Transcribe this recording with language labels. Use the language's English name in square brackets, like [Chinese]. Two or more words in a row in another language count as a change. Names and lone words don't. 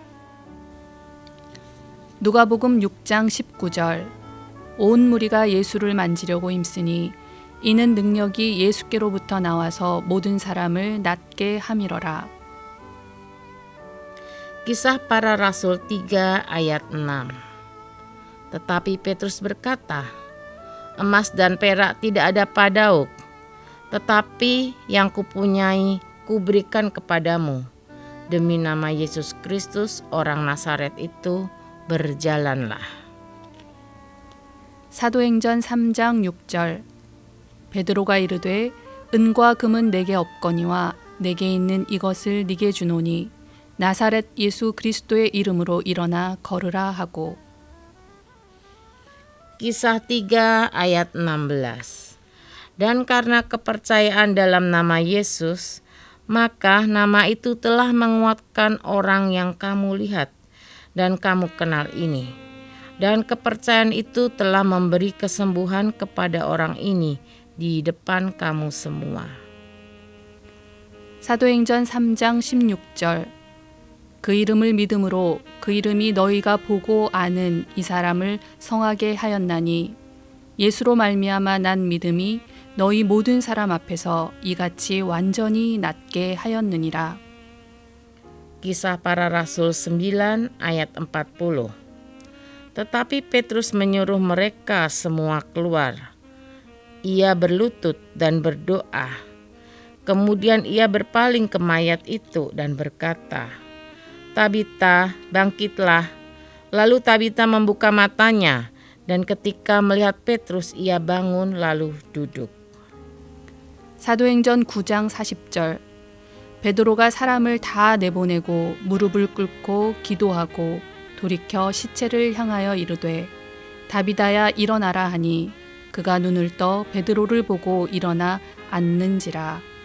[Korean] 누가복음 6장 19절 온 무리가 예수를 만지려고 힘쓰니 이는 능력이 예수께로부터 나와서 모든 사람을 낫게 함이러라. [Indonesian] Kisah Para Rasul 3 ayat 6. Tetapi Petrus berkata, "Emas dan perak tidak ada padauk, tetapi yang kupunyai kuberikan kepadamu. Demi nama Yesus Kristus orang Nazaret itu, berjalanlah." [Korean] 사도행전 3장 6절 베드로가 이르되 은과 금은 내게 없거니와 내게 있는 이것을 네게 주노니 나사렛 예수 그리스도의 이름으로 일어나 걸으라 하고. [Indonesian] Kisah 3 ayat 16. Dan karena kepercayaan dalam nama Yesus, maka nama itu telah menguatkan orang yang kamu lihat dan kamu kenal ini. Dan kepercayaan itu telah memberi kesembuhan kepada orang ini di depan kamu semua. [Korean] 사도행전 3장 16절 그 이름을 믿음으로 그 이름이 너희가 보고 아는 이 사람을 성하게 하였나니 예수로 말미암아 난 믿음이 너희 모든 사람 앞에서 이같이 완전히 낫게 하였느니라. [Indonesian] Kisah Para Rasul 9 ayat 40. Tetapi Petrus menyuruh mereka semua keluar. Ia berlutut dan berdoa. Kemudian ia berpaling ke mayat itu dan berkata, "Tabita, bangkitlah." Lalu Tabita membuka matanya, dan ketika melihat Petrus ia bangun lalu duduk. [Korean] 사도행전 9장 40절 베드로가 사람을 다 내보내고 무릎을 꿇고 기도하고 돌이켜 시체를 향하여 이르되 다비다야 일어나라 하니 그가 눈을 떠 베드로를 보고 일어나 앉는지라.